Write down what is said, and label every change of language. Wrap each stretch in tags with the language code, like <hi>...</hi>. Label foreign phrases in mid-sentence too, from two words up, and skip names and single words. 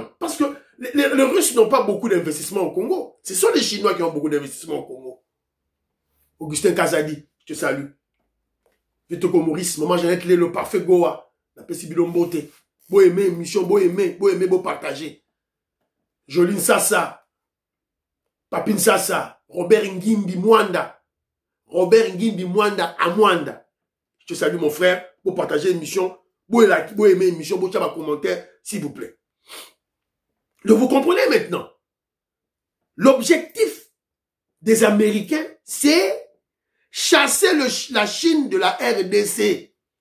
<fr>Parce que les Russes n'ont pas beaucoup d'investissements au Congo. Ce sont les Chinois qui ont beaucoup d'investissements au Congo. Augustin Kazadi, je te salue. Vito Maurice, maman Jeannette Lé, le parfait Goa. La Pessibilo Mbote. Beau aimer, mission, beau aimer, beau partager. Joline Sassa. Papine Sassa. Robert Ngimbi Mwanda. Robert Ngimbi Mwanda à Mwanda. Je te salue mon frère. Beau partager l'émission. Beau aimer l'émission. Beau faire un commentaire, s'il vous plaît. Donc vous comprenez maintenant. L'objectif des Américains, c'est chasser la Chine de la RDC.</fr>